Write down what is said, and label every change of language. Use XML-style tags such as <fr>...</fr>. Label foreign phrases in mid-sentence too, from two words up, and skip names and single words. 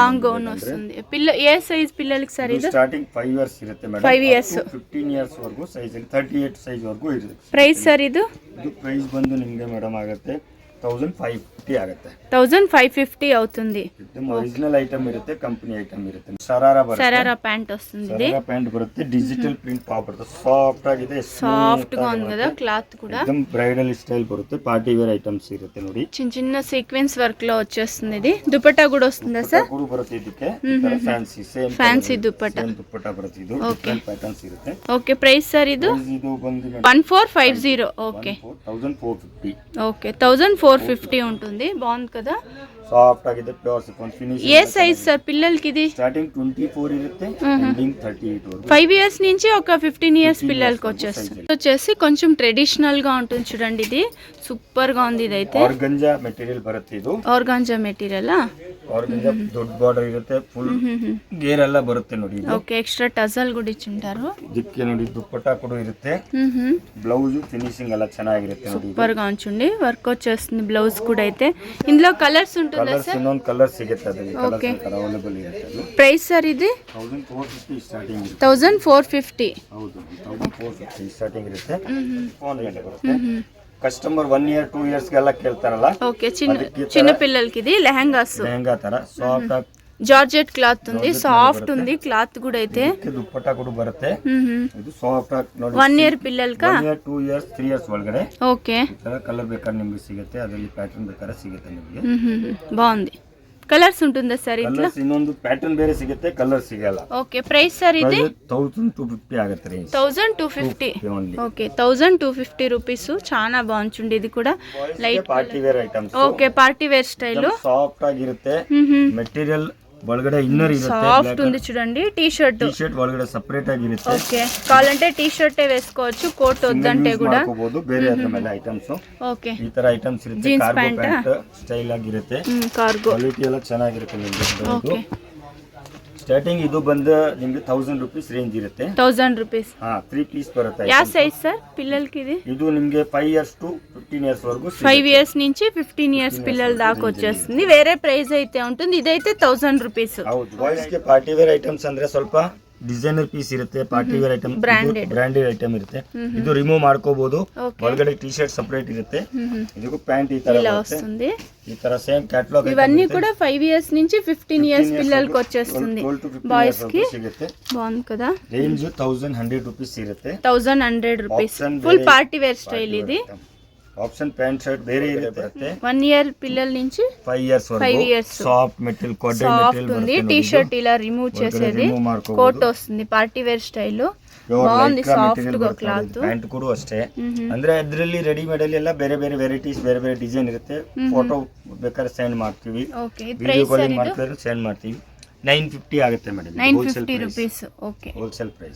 <te>లాంగ్ గౌన్ వస్తుంది. ఏ సైజ్ పిల్లలకి సార్ ఇది?</te> <kn>ಸ್ಟಾರ್ಟಿಂಗ್ 5 ಇಯರ್ಸ್ ಇರುತ್ತೆ ಮೇಡಮ್. 5 ಇಯರ್ಸ್ 15 ಇಯರ್ಸ್ ವರೆಗೂ ಸೈಜ್ 38 ಸೈಜ್ ವರೆಗೂ ಇರುತ್ತೆ. ಪ್ರೈಸ್ ಸರ್ ಇದು? ಇದು ಪ್ರೈಸ್ ಬಂದು ನಿಮಗೆ ಮೇಡಮ್ ಆಗುತ್ತೆ 1550 ಆಗುತ್ತೆ.</kn> <te>1550 అవుతుంది.</te> <kn>ಒರಿಜಿನಲ್ ಐಟಮ್ ಇರುತ್ತೆ, ಕಂಪನಿ ಐಟಮ್ ಇರುತ್ತೆ. ಶರಾರಾ ಬರುತ್ತೆ, ಶರಾರಾ ಪ್ಯಾಂಟ್</kn> <te>వస్తుంది. ఇది</te> <kn>ಶರಾರಾ ಪ್ಯಾಂಟ್ ಬರುತ್ತೆ, ಡಿಜಿಟಲ್ ಪ್ರಿಂಟ್ ಟಾಪ್ ಬರುತ್ತೆ, ಸಾಫ್ಟ್ ಆಗಿದೆ,</kn> <te>సాఫ్ట్ గా ఉంది కదా క్లాత్ కూడా.</te> <kn>एकदम ಬ್ರೈಡಲ್ ಸ್ಟೈಲ್ ಬರುತ್ತೆ, ಪಾರ್ಟಿ ವೇರ್ ಐಟಮ್ಸ್ ಇರುತ್ತೆ ನೋಡಿ.</kn> <te>చిన్న చిన్న సీక్వెన్స్ వర్క్ లో వచ్చేస్తుంది. ఇది దుపట్టా కూడా వస్తుందా సార్?</te> <kn>ಕೂಡ ಬರುತ್ತೆ ಇದಕ್ಕೆ. ಫ್ಯಾನ್ಸಿ ಸೇಮ್ ಫ್ಯಾನ್ಸಿ ದುಪಟ್ಟಾ. ಸೇಮ್ ದುಪಟ್ಟಾ ಬರುತ್ತೆ. ಇದು ಡಿಫರೆಂಟ್ ಪ್ಯಾಟರ್ನ್ಸ್ ಇರುತ್ತೆ.</kn> <te>ఓకే, ప్రైస్ సార్ ఇది?</te> <kn>ಇದು ಬಂದು 1450.</kn> <te>ఓకే, 1450. ఓకే, 1450 ఉంటుంది. బాగుంది కదా,</te> <kn>ಸಾಫ್ಟ್ ಆಗಿದೆ, ಪ್ಯೂರ್ ಸಿಫಾನ್ ಫಿನಿಶ್.</kn> <te>ఏ సైజ్ సార్ పిల్లలకి ఇది? స్టార్టింగ్ 24 ఇರುತ್ತೆ, ఎండింగ్ 38 వరకు. 5 ఇయర్స్ నుంచి ఒక 15 ఇయర్స్ పిల్లలకి వచ్చేస్తుంది. వచ్చేసి కొంచెం ట్రెడిషనల్ గా ఉంటుంది చూడండి. ఇది సూపర్ గా ఉంది. ఇదైతే</te> <kn>ಆರ್ಗಂಜಾ ಮೆಟೀರಿಯಲ್ ಬರುತ್ತೆ. ಇದು</kn> <en>organza material.</en> <kn>ಆರ್ಗಂಜಾ ದೊಡ್ಡ ಬಾರ್ಡರ್ ಇರುತ್ತೆ, ಫುಲ್ ಗೇರ್ ಎಲ್ಲ ಬರುತ್ತೆ ನೋಡಿ. ಇದು</kn> <te>ఓకే, ఎక్స్ట్రా టజల్ కూడా ఇచ్చింటారు.</te> <kn>ಇದಕ್ಕೆ ನೋಡಿ ದುಪ್ಪಟ್ಟಾ ಕೂಡ ಇರುತ್ತೆ, ಬ್ಲೌಸ್ ಫಿನಿಶಿಂಗ್ ಎಲ್ಲ ಚೆನ್ನಾಗಿರುತ್ತೆ ನೋಡಿ.</kn> <te>సూపర్ గా ఉంచండి, వర్క్ వచ్చేస్తుంది బ్లౌజ్ కూడా. అయితే ఇందులో కలర్స్ ఉంటుందా</te> <kn>ಕಲರ್ಸ್</kn> <te>సార్?</te> <kn>ಇನ್ನೊಂದು ಕಲರ್ ಸಿಗುತ್ತೆ, ಅದರಲ್ಲಿ ಕಲರ್ಸ್ ಅವೈಲೇಬಲ್ ಇರುತ್ತೆ. ಅದು</kn> <te>ప్రైస్ సార్ ఇది?</te> <kn>1450 ಸ್ಟಾರ್ಟಿಂಗ್ ಇರುತ್ತೆ. 1450. ಹೌದು, 1450 ಸ್ಟಾರ್ಟಿಂಗ್ ಇರುತ್ತೆ. ಫೋನ್ ಮೇಲೆ ಬರುತ್ತೆ. ಕಸ್ಟಮರ್ 1 ಇಯರ್ 2 ಇಯರ್ಸ್ ಗೆಲ್ಲ ಕೇಳ್ತಾರಲ್ಲ,</kn> <te>ఓకే, చిన్న పిల్లలకి ఇది లెహంగాస్.</te> <kn>ಲೆಹಂಗಾ ತರ ಸಾಫ್ಟ್ ಆಗಿ</kn> <te>జార్జెట్ క్లాత్ ఉంది, సాఫ్ట్ ఉంది క్లాత్ కూడా. అయితే</te> <kn>ದುಪ್ಪಟ್ಟಾ ಕೂಡ ಬರುತ್ತೆ. ಇದು ಸಾಫ್ಟ್ ಆಗಿ ನೋಡಿ.</kn> <te>1 ఇయర్ పిల్లలకా?</te> <kn>1 ಇಯರ್ 2 ಇಯರ್ಸ್ 3 ಇಯರ್ಸ್ ಒಳಗಡೆ</kn> <te>ఓకే,</te> <kn>ಈ ತರ ಕಲರ್ ಬೇಕಾದ್ರೆ ನಿಮಗೆ ಸಿಗುತ್ತೆ, ಅದರಲ್ಲಿ ಪ್ಯಾಟರ್ನ್ ಬೇಕಾದ್ರೆ ಸಿಗುತ್ತೆ ನಿಮಗೆ.</kn> <te>బాగుంది. కలర్స్ ఉంటుందా సార్ ఇట్లా?</te> <kn>ಕಲರ್ಸ್ ಇನ್ನೊಂದು ಪ್ಯಾಟರ್ನ್ ಬೇರೆ ಸಿಗುತ್ತೆ, ಕಲರ್ ಸಿಗಲ್ಲ.</kn> <te>ఓకే, ప్రైస్ సార్ ఇది?</te> <kn>1250 ಆಗುತ್ತೆ ರೇಂಜ್. 1250. ಓನ್ಲಿ.</kn> <te>ఓకే, 1250 రూపీస్. చాలా బాగుంటుంది. ఇది కూడా లైట్</te> <en>party wear items. okay, party wear style.</en> <kn>ಸಾಫ್ಟ್ ಆಗಿರುತ್ತೆ, ಮೆಟೀರಿಯಲ್ ಒಳಗಡೆ ಇನ್ನರ್ ಇರುತ್ತೆ,</kn> <te>సాఫ్ట్ ఉంది చూడండి. టీ షర్ట్</te> <kn>ಒಳಗಡೆ ಸಪರೇಟ್ ಆಗಿರುತ್ತೆ.</kn> <te>ఓకే, కావాలంటే టీ షర్టే వేసుకోవచ్చు, కోట్ వద్దంటే కూడా</te> <kn>ಹಾಕೋಬಹುದು. ಬೇರೆ ಅದ್ರ ಮೇಲೆ ಐಟಮ್ಸ್</kn> <te>ఓకే,</te> <kn>ಈ ತರ ಐಟಮ್ಸ್ ಇರುತ್ತೆ. ಕಾರ್ಗೋ ಪ್ಯಾಂಟ್ ಸ್ಟೈಲ್ ಆಗಿರುತ್ತೆ, ಕಾರ್ಗೋ ಕ್ವಾಲಿಟಿ ಎಲ್ಲ ಚೆನ್ನಾಗಿರುತ್ತೆ ನಿಮಗೆ.</kn> <te>ఓకే,</te> <kn>ಸ್ಟಾರ್ಟಿಂಗ್ ಇದು ಬಂದು ನಿಮಗೆ 1000 ರೂಪೀಸ್ ರೇಂಜ್ ಇರುತ್ತೆ.</kn> <te>1000 రూపీస్.</te> <kn>3 ಪೀಸ್ ಬರುತ್ತೆ.</kn> <te>యా సైజ్ సార్ పిల్లలకి ఇది?</te> <kn>ಇದು ನಿಮಗೆ</kn> <te>5 ఇయర్స్ టు 15 ఇయర్స్ వరకు. 5 ఇయర్స్ నుంచి 15 ఇయర్స్ పిల్లల దాకా వచ్చేస్తుంది. వేరే ప్రైస్ అయితే ఉంటుంది. ఇదైతే 1000 రూపీస్.</te> <kn>ಹೌದು, ಬಾಯ್ಸ್ ಗೆ ಪಾರ್ಟಿ ವೇರ್ ಐಟಮ್ಸ್ ಅಂದ್ರೆ ಸ್ವಲ್ಪ ಡಿಸೈನರ್ ಪೀಸ್ ಇರುತ್ತೆ, ಪಾರ್ಟಿ ವೇರ್ ಐಟಮ್, ಬ್ರಾಂಡೆಡ್ ಐಟಮ್ ಇರುತ್ತೆ. ಇದು ರಿಮೂವ್ ಮಾಡ್ಕೋಬಹುದು, ಒಳಗಡೆ ಟಿ ಶರ್ಟ್ ಸಪರೇಟ್ ಇರುತ್ತೆ. ಇದಕ್ಕೂ ಪ್ಯಾಂಟ್ ಈ ತರ</kn> <te>వస్తుంది.</te> <kn>ಈ ತರ సేమ్ ಕ್ಯಾಟಲಾಗ್.</kn> <te>ఇవన్నీ కూడా 5 ఇయర్స్ నుంచి 15 ఇయర్స్ పిల్లలకి వచ్చేస్తుంది. బాయ్స్ కి</te> <kn>ಸಿಗುತ್ತೆ.</kn> <te>బాగుంది కదా.</te> <kn>ರೇಂಜ್ 1100 ರೂಪೀಸ್ ಇರುತ್ತೆ.</kn> <te>1100 రూపీస్. ఫుల్ పార్టీ వేర్ స్టైల్ ఇది.</te> <kn>ಆಪ್ಷನ್ ಪ್ಯಾಂಟ್ ಶರ್ಟ್ ಬೇರೆ ಇರುತ್ತೆ.</kn> <te>1 ఇయర్ పిల్లల నుంచి 5 ఇయర్స్ వరకు. 5 ఇయర్స్ సాఫ్ట్ మెటీరియల్, కొడ్డే మెటీరియల్ ఉంది. టీ షర్ట్ ఇలా రిమూవ్ చేసేది, కోట్ వస్తుంది, పార్టీ వేర్ స్టైల్. బాగుంది, సాఫ్ట్ గా క్లాత్.</te> <kn>ಪ್ಯಾಂಟ್ ಕೂಡ ಅಷ್ಟೇ. ಅಂದ್ರೆ ಅದರಲ್ಲಿ ರೆಡಿಮೇಡ್ ಅಲ್ಲಿ ಎಲ್ಲ ಬೇರೆ ಬೇರೆ ವೆರೈಟೀಸ್, ಬೇರೆ ಬೇರೆ ಡಿಸೈನ್ ಇರುತ್ತೆ. ಫೋಟೋ ಬೇಕಾದ್ರೆ ಸೆಂಡ್ ಮಾಡ್ತೀವಿ, ವಿಡಿಯೋ ಕಾಲಿಂಗ್ ಮಾಡ್ತಾರೆ ಸೆಂಡ್ ಮಾಡ್ತೀವಿ. 950 ಆಗುತ್ತೆ ಮೇಡಮ್. 950 ರೂಪೀಸ್. ಓಕೆ, ಹೋಲ್ಸೇಲ್ ಪ್ರೈಸ್.</kn>